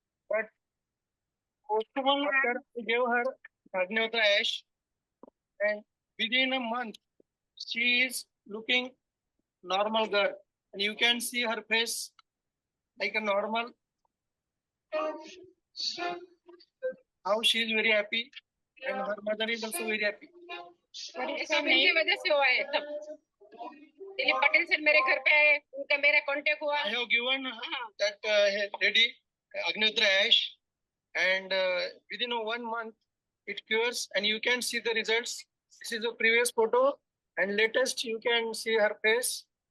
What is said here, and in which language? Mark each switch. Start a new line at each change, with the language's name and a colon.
English: But after we gave her Agnihotra ash, and within a month, she is looking normal girl, and you can see her face like a normal. How she is very happy, and her mother is also very happy.
Hindi: सब इनकी वजह से हुआ है सब। दिलीप पटेल से मेरे घर पे आए, उनका मेरा कांटेक्ट हुआ।
English: I have given that lady Agnihotra ash, and within 1 month it cures, and you can see the results. This is a previous photo, and latest you can see her face.